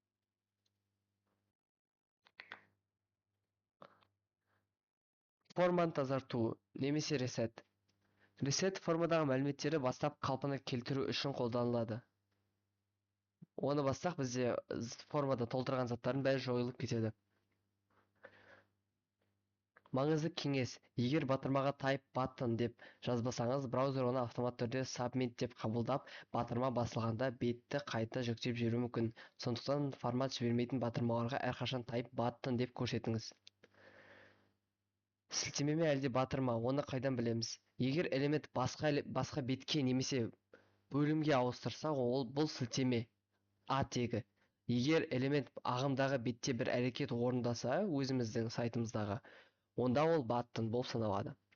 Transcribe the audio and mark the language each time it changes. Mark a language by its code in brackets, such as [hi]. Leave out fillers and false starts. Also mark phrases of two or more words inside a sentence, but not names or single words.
[kk] Форманы тазарту немесе reset. Reset формадағы мәліметтері бастап қалпына келтіру үшін қолданылады. Оны бастақ бізде формада толтырған заттардың бәрі жойылып кетеді. Маңызды кеңес. Егер батырмаға [en] type button [kk] деп жазбасаңыз, браузер оны автомат түрде submit деп қабылдап, батырма басылғанда бетті қайта жүктеп жіберуі мүмкін. Сондықтан формат жібермейтін батырмаларға әрқашан [en] type button [kk] деп көрсетіңіз. Сілтемеме әлде батырма, оны қайдан білеміз? Егер элемент басқа бетке немесе бөлімге ауыстырса, бұл сілтеме А тегі. Егер элемент ағымдағы бетте бір әрекет орындаса, өзіміздің сайтымыздағы, онда ол баттон болып саналады.